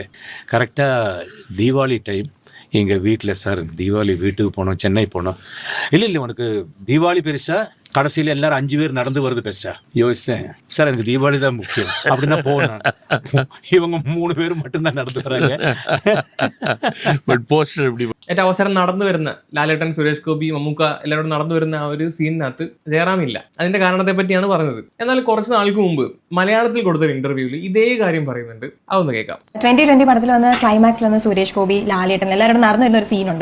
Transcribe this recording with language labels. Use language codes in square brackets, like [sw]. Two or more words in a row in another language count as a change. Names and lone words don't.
[ta] கரெக்டா தீபாவளி டைம் எங்கள் வீட்டில் சார் தீபாவளி வீட்டுக்கு போனோம், சென்னை போனோம். இல்லை உனக்கு தீபாவளி பெருசா, கடைசியில் எல்லாரும் 5 பேர் நடந்து வருது பெருசா? யோசிச்சேன் சார், எனக்கு தீபாவளி தான் முக்கியம் அப்படின்னா போனேன். இவங்க 3 பேரும் மட்டும்தான் நடந்து வராங்க. பட் போஸ்டர் எப்படி [ml] ഏറ്റവും അവസരം നടന്നു വരുന്ന ലാലേട്ടൻ, സുരേഷ് ഗോപി, മമ്മൂക്ക എല്ലാവരും നടന്നു വരുന്ന ആ ഒരു സീനിനകത്ത് ജയറാം ഇല്ല. അതിന്റെ കാരണത്തെ പറ്റിയാണ് പറഞ്ഞത്. എന്നാൽ കുറച്ച് നാൾക്ക് മുമ്പ് മലയാളത്തിൽ കൊടുത്തൊരു ഇന്റർവ്യൂവിൽ ഇതേ കാര്യം പറയുന്നുണ്ട്. അതൊന്ന് കേൾക്കാം. 2020 പടത്തിൽ വന്ന് ക്ലൈമാക്സിൽ വന്ന് സുരേഷ് ഗോപി, ലാലേട്ടൻ എല്ലാവരും നടന്നു വരുന്ന ഒരു സീനുണ്ട്.